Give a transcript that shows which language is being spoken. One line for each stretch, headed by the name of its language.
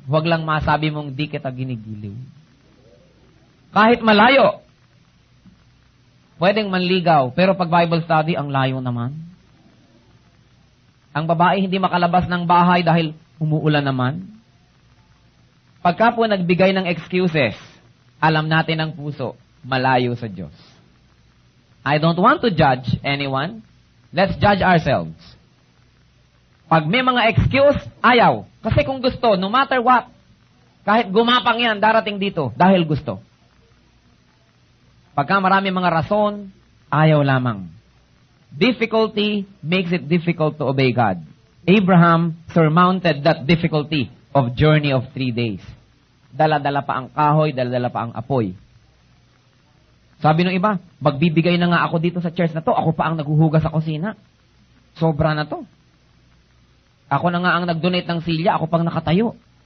Filipino: Huwag lang masabi mong di kita ginigiliw. Kahit malayo, pwedeng manligaw, pero pag Bible study, ang layo naman. Ang babae hindi makalabas ng bahay dahil umuulan naman. Pagka po nagbigay ng excuses, alam natin ang puso, malayo sa Diyos.
English: I don't want to judge anyone. Let's judge ourselves.
Filipino: Pag may mga excuse, ayaw. Kasi kung gusto,
English: no matter what,
Filipino: kahit gumapang yan, darating dito dahil gusto. Pagka marami mga rason, ayaw lamang.
English: Difficulty makes it difficult to obey God. Abraham surmounted that difficulty of journey of 3 days.
Filipino: Dala-dala pa ang kahoy, dala-dala pa ang apoy. Sabi ng iba, magbibigay na nga ako dito sa church na to, ako pa ang naghuhugas sa kusina. Sobra na to. Ako na nga ang nag-donate ng silya, ako pang nakatayo.